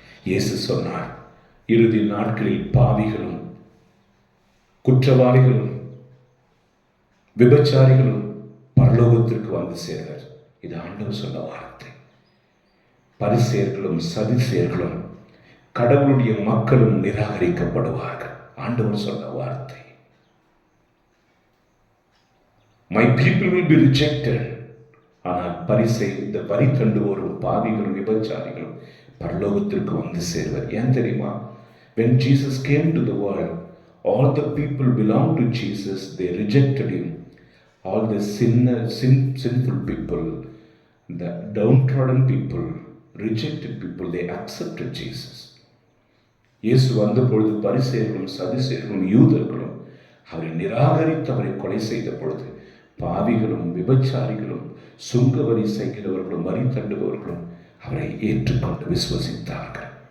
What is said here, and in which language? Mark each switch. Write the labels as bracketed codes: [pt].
[ta] இயேசு சொன்னார், இறுதி நாட்களில் பாவிகளும் குற்றவாளிகளும் விபச்சாரிகளும் பரலோகத்திற்கு வந்து சேர்வர். இது ஆண்டவர் சொன்ன வார்த்தை. பரிசேயர்களும் சதுசேயர்களும் கடவுளுடைய மக்களும் நிராகரிக்கப்படுவார்கள். ஆண்டவர் சொன்ன வார்த்தை. [en] My people will be rejected. [ta] ஆனால் பரிசை இந்த வரி கண்டுவோரும் பாவிகளும் விபச்சாரிகளும் பரலோகத்திற்கு வந்து சேர்வர். ஏன் தெரியுமா? [en] When Jesus came to the world, all the people belonged to Jesus. They rejected him. All the sinful people, the downtrodden people, rejected people, they accepted Jesus. [ta] இயேசு வந்த பொழுது பரிசேயர்களும் சதுசேயர்களும் யூதர்களும் அவரை நிராகரித்து அவரை கொலை செய்த பொழுது பாவிகளும் விபச்சாரிகளும் சுங்கவரி செய்கிறவர்களும் வரி தண்டுபவர்களும் அவரை ஏற்றுக்கொண்டு விசுவசித்தார்கள்.